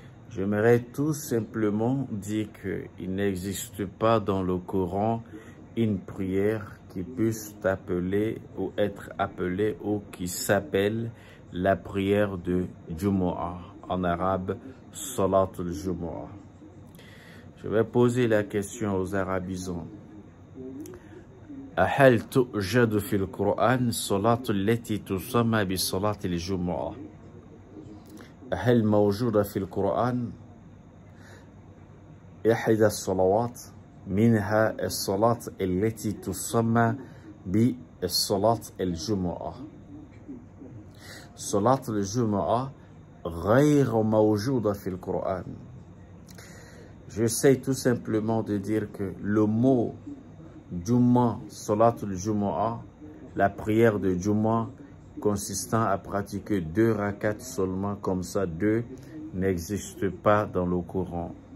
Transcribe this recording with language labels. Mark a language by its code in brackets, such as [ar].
[fr] J'aimerais tout simplement dire qu'il n'existe pas dans le Coran une prière qui puisse t'appeler ou être appelée ou qui s'appelle la prière de Jumu'ah, en arabe Salat al-Jumu'ah. Je vais poser la question aux arabisants. [ar] أهل توجد في القرآن الصلاة التي تسمى بصلاة الجمعة؟ هل موجودة في القرآن إحدى الصلوات منها الصلاة التي تسمى بالصلاة الجمعة؟ صلاة الجمعة غير موجودة في القرآن. [fr] J'essaie tout simplement de dire que le mot Jumu'ah, Salat al-Jumu'ah, la prière de Jumu'ah, consistant à pratiquer 2 rakats seulement, comme ça, 2, n'existe pas dans le Coran.